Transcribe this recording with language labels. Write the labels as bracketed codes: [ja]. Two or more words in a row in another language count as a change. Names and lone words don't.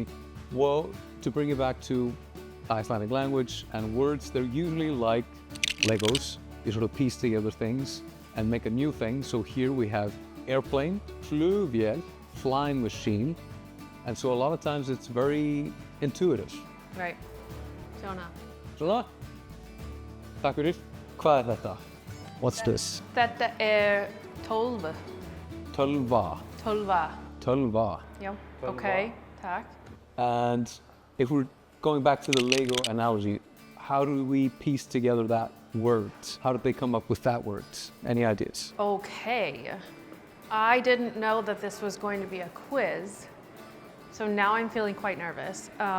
[en] Well, to bring it back to Icelandic language and words, they're usually like Legos. You sort of piece together things and make a new thing. So here we have airplane, flugvél, flying machine. And so a lot of times it's very intuitive. Right. Jonah. [is] Svona. Takk fyrir. Hvað þetta? [en] What's this? [is] Þetta Tölva. Tölva. Tölva. Tölva. [en] Yep. Okay. Tack. And if we're going back to the Lego analogy, how do we piece together that word? How did they come up with that word? Any ideas? Okay. I didn't know that this was going to be a quiz, so now I'm feeling quite nervous.